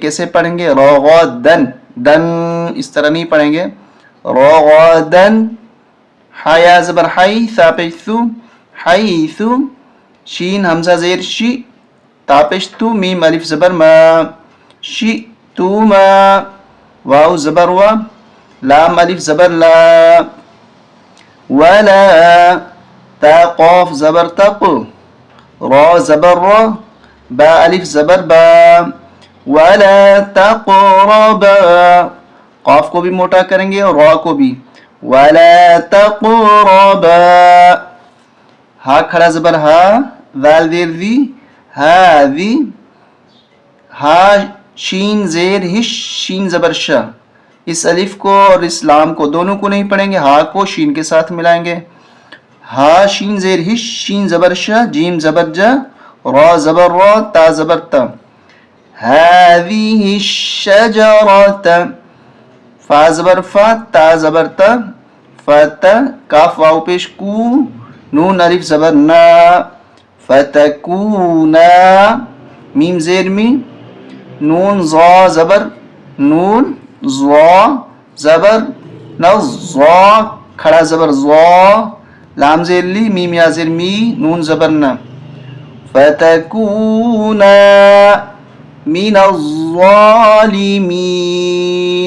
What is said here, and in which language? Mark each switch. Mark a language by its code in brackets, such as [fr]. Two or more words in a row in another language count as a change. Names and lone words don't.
[ur] کیسے پڑھیں گے؟ رغدن، دن اس طرح نہیں پڑھیں گے. رغدن، ہا یا زبر حی، ثا پیش ثو، حیث، شین حمزہ زیر شی، تا پیش تو، میم الف زبر ما، شئتما، واو زبر وا، لام الف زبر لا، ولا، تا قاف زبر تق، را زبر را، با الف زبر با، [ar] ولا تقربا، [ur] قاف کو بھی موٹا کریں گے اور را کو بھی، [ar] ولا تقربا، [ur] ہا کھڑا زبر ہا، ذال دیر دی، ہاذی، ہا شین زیر ہش، شین زبر شا، اس الف کو اور اس لام کو دونوں کو نہیں پڑھیں گے، ہا کو شین کے ساتھ ملائیں گے. ہا شین زیر ہش، شین زبر شا، جیم زبر جا، را زبر را، تا زبر تا. [ar] هذه الشجرة، [ur] فا زبر فا، تا زبر تا، فتا، کاف واو پیش کو، نون الف زبر نا، فتکونا، میم زیر می، نون زا زبر نون، زا زبر نزا، کھڑا زبر زا، لام زیر لی، میم یا زیر می، نون زبر نا، [ar] فتکونا من الظالمین.